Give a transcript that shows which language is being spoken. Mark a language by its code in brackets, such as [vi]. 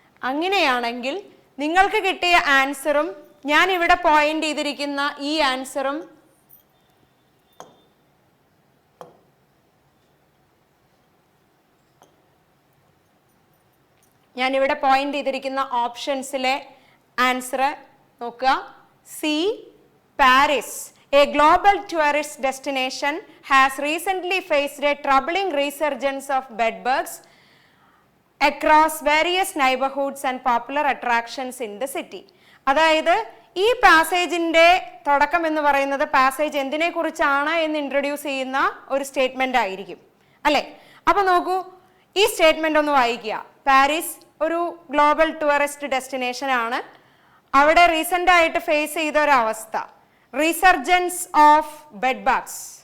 [ml] അങ്ങനെയാണെങ്കിൽ നിങ്ങൾക്ക് കിട്ടിയ ആൻസറും ഞാൻ ഇവിടെ പോയിന്റ് ചെയ്തിരിക്കുന്ന ഈ ആൻസറും ഞാനിവിടെ പോയിന്റ് ചെയ്തിരിക്കുന്ന ഓപ്ഷൻസിലെ ആൻസർ നോക്കുക. [en] C, Paris, a global tourist destination has recently faced a troubling resurgence of bedbugs across various neighborhoods and popular attractions in the city. [ml] അതായത് ഈ പാസേജിൻ്റെ തുടക്കം എന്ന് പറയുന്നത് പാസേജ് എന്തിനെ കുറിച്ചാണ് എന്ന് ഇൻട്രൊഡ്യൂസ് ചെയ്യുന്ന ഒരു സ്റ്റേറ്റ്മെൻ്റ് ആയിരിക്കും, അല്ലേ? അപ്പോൾ നോക്കൂ, ഈ സ്റ്റേറ്റ്മെൻ്റ് ഒന്ന് വായിക്കുക. പാരീസ് ഒരു ഗ്ലോബൽ ടൂറിസ്റ്റ് ഡെസ്റ്റിനേഷൻ ആണ്. അവിടെ റീസെൻ്റ് ആയിട്ട് ഫേസ് ചെയ്ത ഒരു അവസ്ഥ, [en] Resurgence of bedbugs.